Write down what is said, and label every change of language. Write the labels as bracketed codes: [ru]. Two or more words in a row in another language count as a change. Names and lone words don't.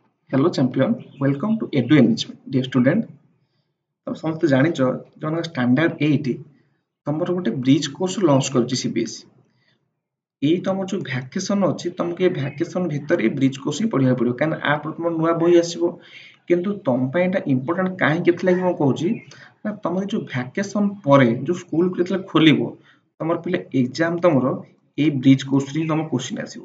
[en] Hello champion, welcome to Edu Engagement. Dear student, [or] ତମେ ସମସ୍ତେ ଜାଣିଛ ଜଣଙ୍କ standard 8 ତମର ଗୋଟେ [en] bridge course launch [or] କରୁଛି CBSE। ଏଇ ତମର ଯୋଉ ଭ୍ୟାକେସନ ଅଛି ତମକୁ ଏ ଭ୍ୟାକେସନ ଭିତରେ [en] bridge course [or] ହିଁ ପଢିବାକୁ ପଡିବ କାରଣ ଆ ପରେ ତମର ନୂଆ ବହି ଆସିବ। କିନ୍ତୁ ତମ ପାଇଁ ଏଟା ଇମ୍ପୋର୍ଟାଣ୍ଟ କାହିଁକି ଏଥିଲାଗି ମୁଁ କହୁଛି ନା ତମର ଯୋଉ ଭ୍ୟାକେସନ ପରେ ଯୋଉ ସ୍କୁଲ ଯେତେବେଳେ ଖୋଲିବ ତମର ପିଲା ଏକ୍ସାମ ତମର ଏଇ [en] bridge course [or] ହିଁ ତମ କ୍ୱେଶ୍ଚିନ୍ ଆସିବ।